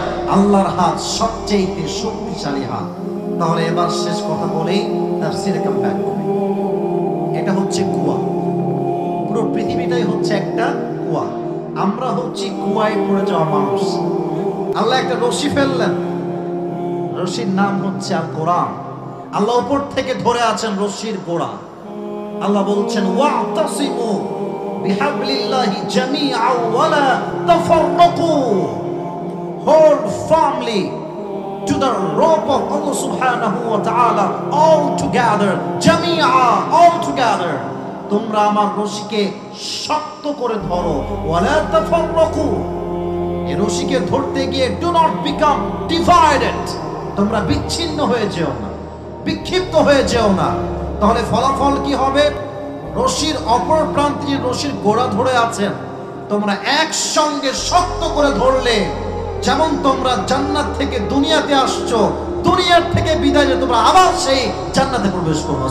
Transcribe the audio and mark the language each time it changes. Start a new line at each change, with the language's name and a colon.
Bangla: আল্লাহর হাত সবচেয়ে শক্তিশালী হাত। তাহলে এবার শেষ কথা বলেই তাফসীরে কাম ব্যাক করি। এটা হচ্ছে কুয়া, পুরো পৃথিবীটাই হচ্ছে একটা কুয়া। আমরা হচ্ছি কুয়ায় পড়ে যাওয়া মানুষ। আল্লাহ একটা রশি ফেললেন, রশির নাম হচ্ছে আল কোরআন। আল্লাহ উপর থেকে ধরে আছেন রশির গোড়া। আল্লাহ বলছেন,
Arabic: ওয়াতাসিমু বিহাবলিল্লাহি জামিআন ওয়া লা তাফাররাকু,
English: hold firmly to the rope of Allah subhanahu wa ta'ala, all together,
Arabic: জামিআ,
English: all together।
Bangla: তোমরা আমার রশিকে শক্ত করে ধরো,
Arabic: ওয়া লা তাফাররাকু,
Bangla: এই রশিকে ধরতে গিয়ে
English: do not become divided,
Bangla: তোমরা বিচ্ছিন্ন হয়ে যেও না, বিক্ষিপ্ত হয়ে যেও না। তাহলে ফলাফল কি হবে? রশির অপর প্রান্তে রশির গোড়া ধরে আছেন, তোমরা একসঙ্গে শক্ত করে ধরলে, যেমন তোমরা জান্নাত থেকে দুনিয়াতে আসছো, দুনিয়ার থেকে বিদায় নিয়ে তোমরা আবার সেই জান্নাতে প্রবেশ করবে।